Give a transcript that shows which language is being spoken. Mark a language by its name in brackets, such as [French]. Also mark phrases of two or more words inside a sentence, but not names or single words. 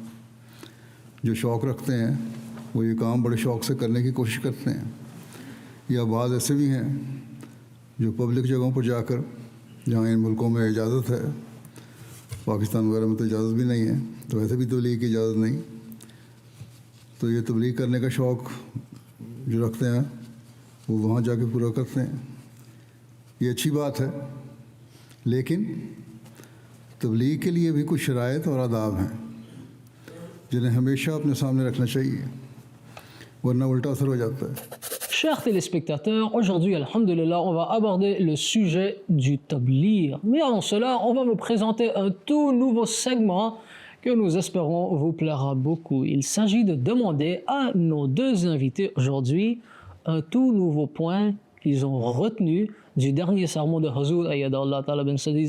[Urdu] جو شوق رکھتے ہیں وہ یہ کام بڑے شوق سے کرنے کی کوشش کرتے ہیں، یا بعض ایسے بھی ہیں جو پبلک جگہوں پر جاکر، جہاں ان ملکوں میں اجازت ہے، پاکستان وغیرہ میں تو اجازت بھی نہیں ہے، تو ویسے بھی تبلیغ کی اجازت نہیں، تو یہ تبلیغ کرنے کا شوق جو رکھتے ہیں وہ وہاں جاکے پورا کرتے ہیں. یہ اچھی بات ہے، لیکن تبلیغ کے لیے بھی کچھ شرائط اور آداب ہیں جنہیں ہمیشہ اپنے سامنے رکھنا چاہیے، ورنہ الٹا اثر ہو جاتا ہے. [French] Chers téléspectateurs, aujourd'hui, alhamdulillah, on va aborder le sujet du tabligh. Mais avant cela, on va vous présenter un tout nouveau segment que nous espérons vous plaira beaucoup. Il s'agit de demander à nos deux invités aujourd'hui un tout nouveau point qu'ils ont retenu du dernier sermon de Huzur [Arabic] أيده الله تعالى بنصره العزيز.